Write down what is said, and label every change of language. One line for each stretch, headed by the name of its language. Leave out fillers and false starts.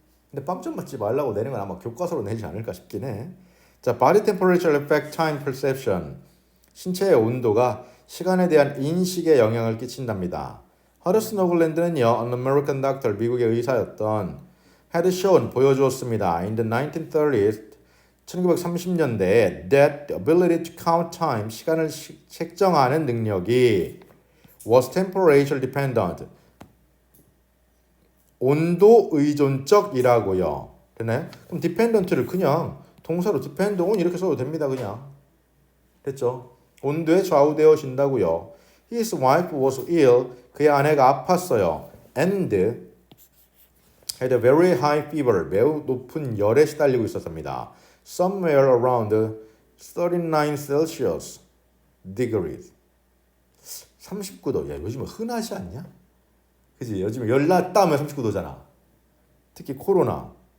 Korean: 근데 빵점 맞지 말라고 내는 건 아마 교과서로 내지 않을까 싶긴 해.
English: 자, body temperature affect time perception.
Korean: 신체의 온도가 시간에 대한 인식에 영향을 끼친답니다. 허드슨 호글랜드는요,
English: an American doctor,
Korean: 미국의 의사였던,
English: had shown,
Korean: 보여주었습니다.
English: In the 1930s,
Korean: 1930년대에
English: that the ability to count time,
Korean: 시간을 책정하는 능력이
English: was temperature dependent,
Korean: 온도 의존적이라고요. 되나요? 그럼 dependent를 그냥 동사로
English: depend on
Korean: 이렇게 써도 됩니다. 그냥. 됐죠? 온도에 좌우되어진다고요.
English: His wife was ill.
Korean: 그의 아내가 아팠어요.
English: And had a very high fever.
Korean: 매우 높은 열에 시달리고 있었습니다.
English: Somewhere around 39 Celsius degrees. 39도.
Korean: 야, 요즘은 흔하지 않냐? 그치? 요즘 열 났다 하면 39도잖아. 특히 코로나.